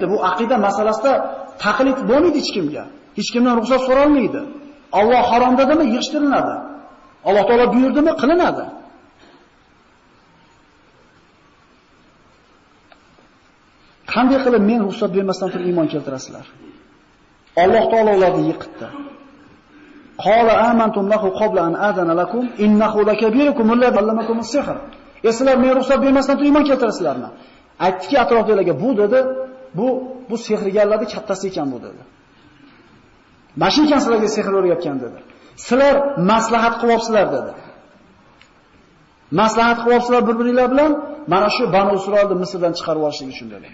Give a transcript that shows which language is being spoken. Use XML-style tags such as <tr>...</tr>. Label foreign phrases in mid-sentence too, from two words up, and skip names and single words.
<uz>Bu aqida masalasida taqlid bo'lmaydi hech kimga. Hech kimdan ruxsat so'ralmaydi. Alloh harom dedimi, yig'ishtiriladi. Alloh taolo buyurdimi, qilinadi. Qanday qilib men ruxsat bermasdan turib iymon keltirasizlar? Alloh taolo ularni yiqitdi.</uz> <ar>قال آمنتم له قبل أن آذن لكم إنه لكبيركم الذي علمكم السحر.</ar> <uz>Sizlar men ruxsat bermasdan turib iymon keltirasizlarmi? Aytdiki atrofdagilarga bu dedi, bu sehrgarlarning kattasi ekan bu dedi. Mashin ekan sizlarga sehr o'rgatgan dedi. Sizlar maslahat qilyapsizlar dedi. Maslahat qilyapsizlar bir-biringlar bilan mana shu Banu Isroilni Misrdan chiqarib olishlik uchun dedi.</uz>